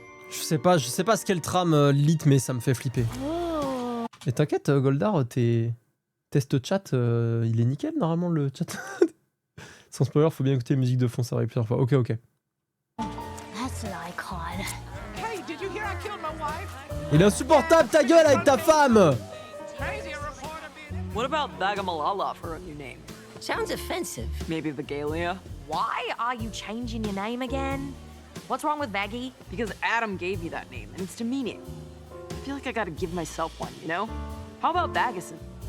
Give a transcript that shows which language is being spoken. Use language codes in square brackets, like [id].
[fr] Je sais pas ce qu'est le tram Lilith, mais ça me fait flipper. Oh. Et t'inquiète, Goldar, tes tests chat, il est nickel normalement le chat. Sans spoiler, faut bien écouter la musique de fond, ça arrive plusieurs fois. Ok. [en] That's what I call. Hey, did you hear I killed my wife? [fr] Il est insupportable ta gueule avec ta femme. [en] What about Bagamalala for a new name? Sounds offensive. Maybe Vagalia? Why are you changing your name again? What's wrong with Vaggie? Because Adam gave me that name, and it's demeaning. I feel like I gotta give myself one, you know? How about Baggeson?